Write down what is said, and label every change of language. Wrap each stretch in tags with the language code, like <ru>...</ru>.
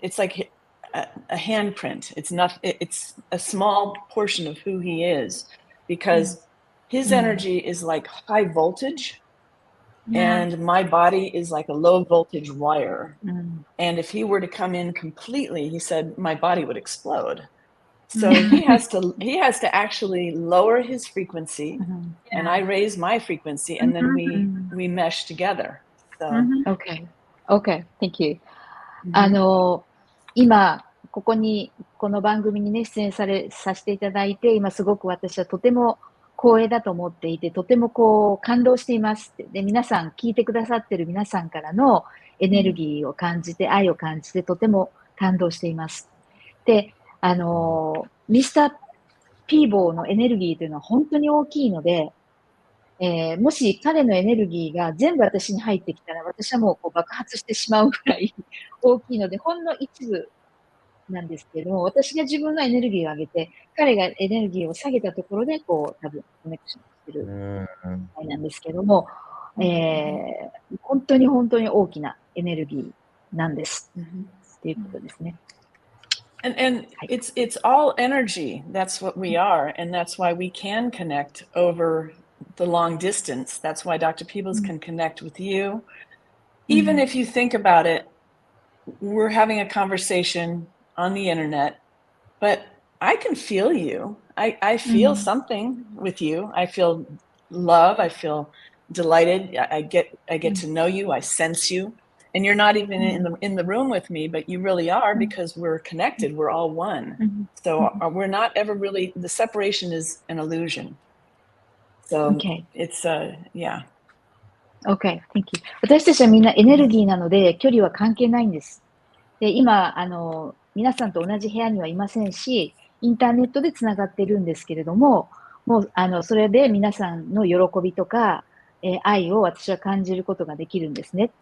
<en>It's like a handprint. It's a small portion of who he is, because his energy is like high voltage, and my body is like a low voltage wire. And if he were to come in completely, he said my body would explode. So he has to actually lower his frequency, and I raise my frequency, and then we mesh together. So Okay, thank you.</en> <ja>今、この番組にね、出演させていただいて、今すごく私はとても光栄だと思っていて、とても感動していますって。で、皆さん、聞いてくださってる皆さんからのエネルギーを感じて、愛を感じて、とても感動しています。で、ミスター・ピーボーのエネルギーというのは本当に大きいので、もし彼のエネルギーが全部私に入ってきたら、私はもう爆発してしまうぐらい大きいので、ほんの一部なんですけども、私が自分のエネルギーを上げて、彼がエネルギーを下げたところで、多分コネクションしてるみたいなんですけども、本当に大きなエネルギーなんです。っていうことですね。</ja> <en>And it's all energy. That's what we are, and that's why we can connect over the long distance. That's why Dr. Peebles can connect with you. Even if you think about it, we're having a conversation on the internet, but I can feel you. I feel something with you. I feel love. I feel delighted. I get to know you. I sense you. And you're not even in the room with me, but you really are, because we're connected. We're all one. So we're not ever really, the separation is an illusion. So it's yeah. Okay, thank you.</en> <ja>私たちはみんなエネルギーなので、距離は関係ないんです。で、今、皆さんと同じ部屋にはいませんし、インターネットでつながっているんですけれども、もう、それで皆さんの喜びとか、愛を私は感じることができるんですね。</ja>